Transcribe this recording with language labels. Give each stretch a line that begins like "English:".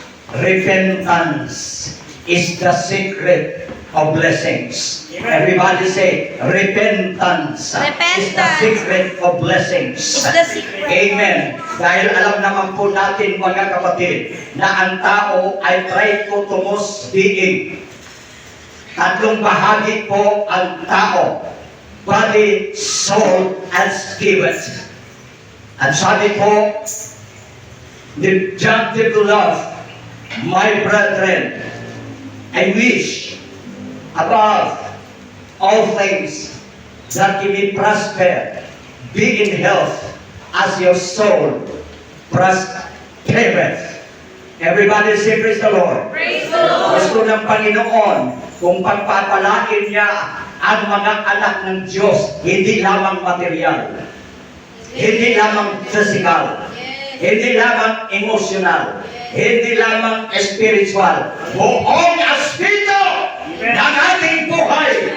English: Repentance is the secret of blessings. Everybody say, repentance is the secret of blessings. Amen.
Filipino: Dahil alam naman po natin, mga kapatid, na ang tao ay
English: trichotomous being.
Filipino: Tatlong bahagi po ang tao:
English: body, soul, and spirit.
Filipino: At sabi po ni
English: John the Beloved, "My brethren, I wish above all things that you may prosper, be in health as your soul prospereth." Everybody say, praise the Lord. Praise the Lord!
Filipino: Gusto ng Panginoon kung pagpapalain niya ang mga anak ng Diyos, hindi lamang material, hindi lamang physical, hindi lamang emotional, hindi lamang spiritual, buong aspeto ng ating buhay.